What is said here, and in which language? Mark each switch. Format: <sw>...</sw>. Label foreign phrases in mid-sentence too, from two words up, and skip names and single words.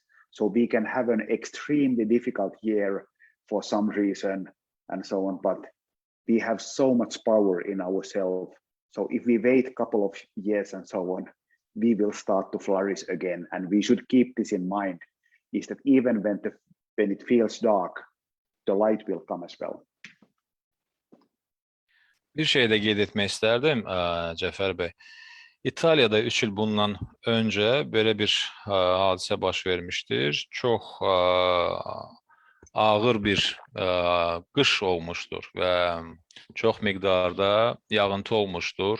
<en>So we can have an extremely difficult year for some reason and so on, but we have so much power in ourselves. So if we wait a couple of years and so on, we will start to flourish again. And we should keep this in mind, is that even when it feels dark, the light will come as well.</en> <az>Bir şey də qeyd etmək istərdim, Cəfər bəy. İtaliyada 3 il bundan öncə belə bir hadisə baş vermişdir. Çox ağır bir qış olmuşdur və çox miqdarda yağıntı olmuşdur.</az>